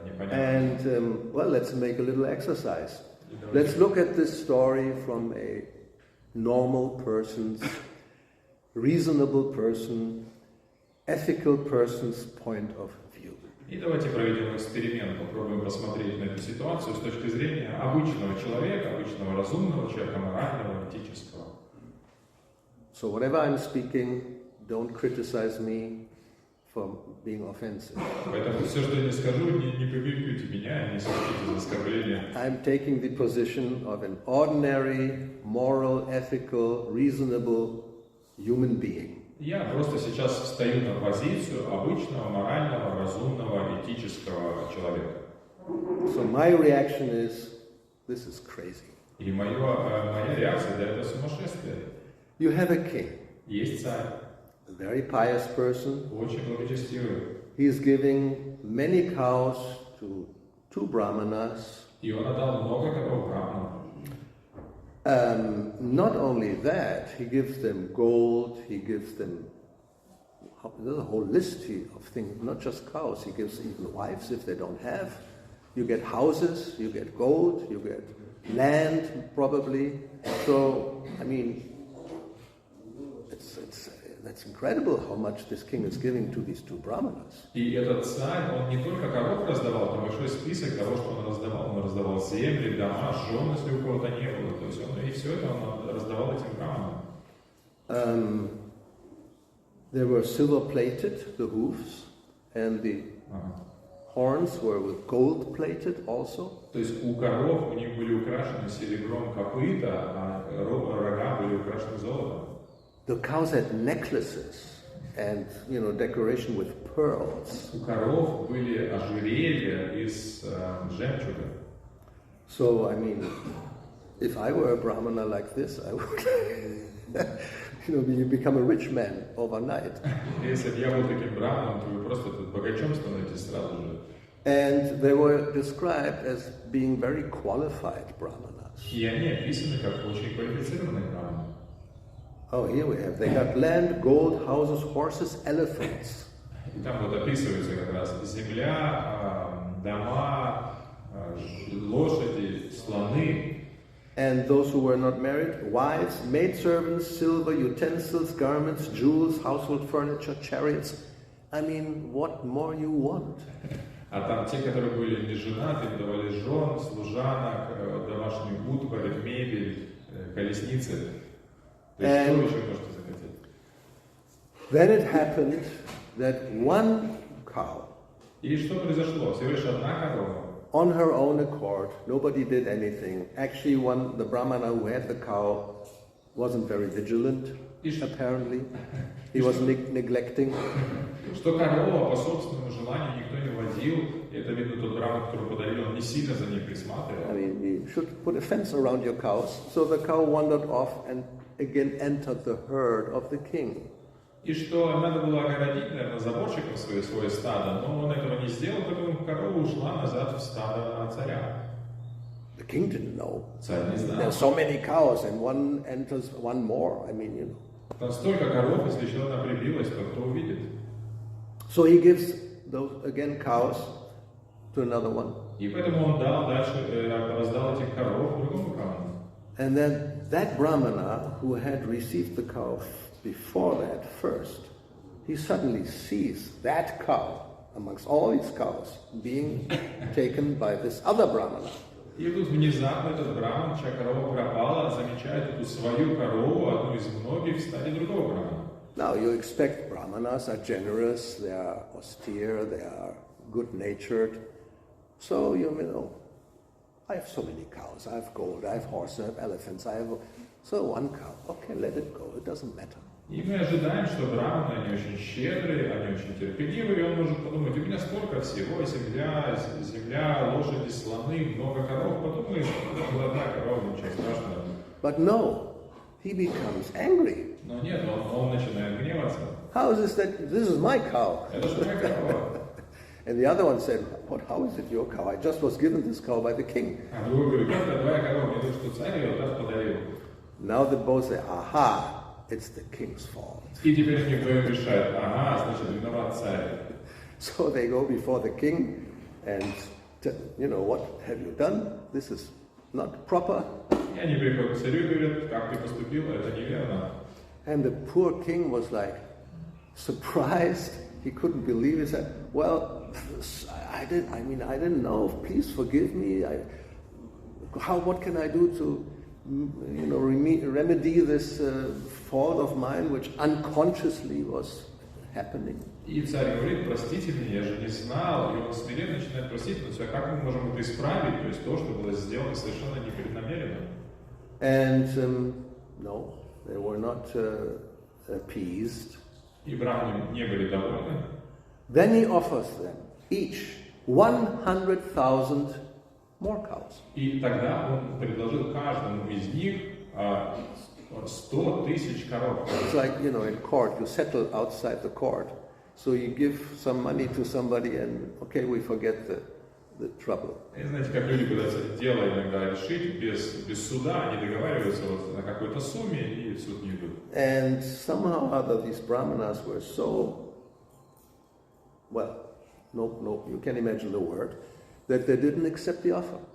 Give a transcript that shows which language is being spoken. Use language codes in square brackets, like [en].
[en] And well, let's make a little exercise. Let's look at this story from a normal person's, reasonable person, ethical person's point of view. [ru] И давайте проведем эксперимент, попробуем посмотреть на эту ситуацию с точки зрения обычного человека, обычного разумного человека, морального, этического. [en] So whatever I'm speaking, don't criticize me for being offensive. [ru] Поэтому все, что я не скажу, не побегите меня, не сочтите за оскорбление. [en] I'm taking the position of an ordinary, moral, ethical, reasonable human being. [ru] Я просто сейчас стою на позицию обычного, морального, разумного, этического человека. [en] So my reaction is, this is crazy. [ru] И моя реакция, да, это сумасшествие. [en] You have a king, [ru] Есть царь, [en] a very pious person. [ru] очень благочестивый. [en] He is giving many cows to two brahmanas. [ru] И он отдал много коров Брахману. [en] Not only that, he gives them gold, he gives them, there's a whole list of things, not just cows, he gives even wives if they don't have. You get houses, you get gold, you get land probably. So, I mean, that's incredible how much this king is giving to these two brahmanas. [ru] И этот царь, он не только коров раздавал, там большой список того, что он раздавал. Он раздавал земли, дома, жен, если у кого-то не было. То есть он и все это он раздавал этим браманам. [en] They were silver plated, the hoofs, and the horns were with gold plated also. [ru] То есть у коров у них были украшены серебром копыта, а рога были украшены золотом. [en] The cows had necklaces and, decoration with pearls. [ru] У коров были ожерелья из жемчуга. [en] So, I mean, if I were a brahmana like this, I would, you become a rich man overnight. [ru] Если бы я был таким браманом, то вы просто богачом становитесь сразу же. [en] And they were described as being very qualified brahmanas. [ru] И они описаны как очень квалифицированные браманы. [en] Oh, here we have. They got land, gold, houses, horses, elephants. [ru] И там вот описывается как раз земля, дома, лошади, слоны. [en] And those who were not married, wives, maidservants, silver, utensils, garments, jewels, household furniture, chariots. I mean, what more you want? [ru] А там те, которые были не женаты, им давали жен, служанок, домашнюю утварь, мебель, колесницы. То есть что вы еще можете захотеть? [en] Then it happened that one cow, [ru] И что произошло? Всего лишь одна корова. [en] on her own accord, nobody did anything. Actually, the brahmana who had the cow wasn't very vigilant, apparently. He was neglecting. [ru] Что корова по собственному желанию никто не водил, это видно тот браман, который подарил, он не сильно за ней присматривал. [en] I mean, you should put a fence around your cows. So the cow wandered off and again entered the herd of the king. [ru] И что надо было огородить, наверное, заборчиком свое стадо, но он этого не сделал, поэтому корова ушла назад в стадо царя. [en] The king didn't know. [ru] Царь не знал. [en] There are so many cows and one enters one more. I mean, [ru] Там столько коров, если еще одна прибилась, то кто увидит? [en] So he gives those, again, cows to another one. [ru] И поэтому он раздал этих коров другому браману. [en] And then that brahmana who had received the cow before that first, he suddenly sees that cow amongst all these cows being taken by this other brahmana. [ru] И тут внезапно этот браман, чья корова пропала, замечает эту свою корову, одну из многих, в стаде другого брамана. [en] Now you expect brahmanas are generous, they are austere, they are good-natured. So, I have so many cows, I have gold, I have horses, I have elephants, so one cow, okay, let it go, it doesn't matter. [ru] И мы ожидаем, что браманы, они очень щедрые, они очень терпеливые, и он может подумать, у меня столько всего, земля, лошади, слоны, много коров, подумаешь, одна корова, ничего страшного. [en] But no, he becomes angry. [ru] Но нет, он начинает гневаться. [en] How is this that, this is my cow? [ru] Это же моя корова. [en] And the other one said, "What? How is it your cow? I just was given this cow by the king." [ru] А другой говорит, как это твоя корова, мне только что царь ее так подарил. [en] Now they both say, aha, it's the king's fault. [ru] И теперь они вдвоем решают, ага, значит, виноват царь. [en] So they go before the king and, what have you done? This is not proper. [ru] И они приходят к царю и говорят, как ты поступил, это неверно. [en] And the poor king was like surprised. He couldn't believe it. He said, well, I didn't know. Please forgive me. What can I do to, remedy this fault of mine, which unconsciously was happening? [ru] И царь говорит, простите меня, я же не знал. И он смиренно начинает просить, но как мы можем это исправить? То есть то, что было сделано совершенно непреднамеренно. [en] And no, they were not appeased. [ru] И браманы не были довольны. [en] Then he offers them each 100,000 more cows. [ru] И тогда он предложил каждому из них 100 тысяч коров. [en] It's like, in court, you settle outside the court. So you give some money to somebody and, okay, we forget the trouble. [ru] И знаете, как люди пытаются дело иногда решить без суда, они договариваются вот на какой-то сумме и в суд не идут. [en] And somehow or other these brahmanas were so, well, no, you can imagine the word, that they didn't accept the offer.